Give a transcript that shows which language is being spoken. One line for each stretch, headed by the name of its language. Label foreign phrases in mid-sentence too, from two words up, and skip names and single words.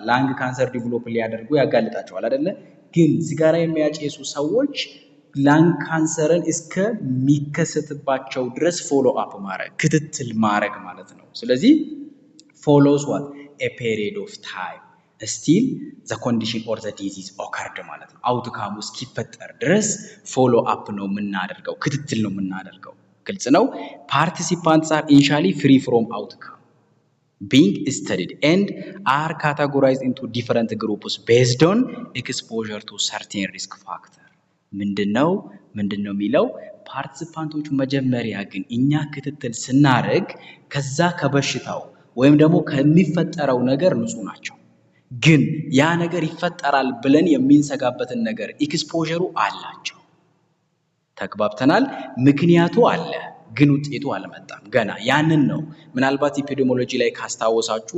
English: lung cancer develop
Amharic: ሊያደርጉ ያጋልጣቸዋል አይደለ? ግን ሲጋራ የሚያጨሱ ሰዎች ላንግ ካንሰርን እስከሚከሰትባቸው ድረስ
English: follow up
Amharic: ማድረግ ክትትል ማድረግ ማለት ነው። ስለዚህ
English: follows what a period of time still the condition or the disease occurred
Amharic: ማለት ነው። አውትካሙ እስኪፈጠር ድረስ
English: follow up
Amharic: ነው የምናደርገው፣ ክትትል ነው የምናደርገው። ግልጽ ነው።
English: participants are initially free from outcome being studied and are categorized into different groups based on exposure to certain risk factor.
Amharic: ምንድነው የሚለው ፓርቲሲፓንቶቹ መጀመሪያ ግን እኛ ክትትል ስናደርግ ከዛ ከበሽታው ወይም ደግሞ ከሚፈጠረው ነገር ንጹህ ናቸው። ግን ያ ነገር ይፈጠራል ብለን የሚንሰጋበትን ነገር ኤክስፖዠሩ አላቸው። ተግባብተናል። ምክንያቱ አለ ግን ውጤቱ አልመጣም ገና። ያንን ነው ምናልባት ኢፒዲሞሎጂ ላይ ካስታወሳችሁ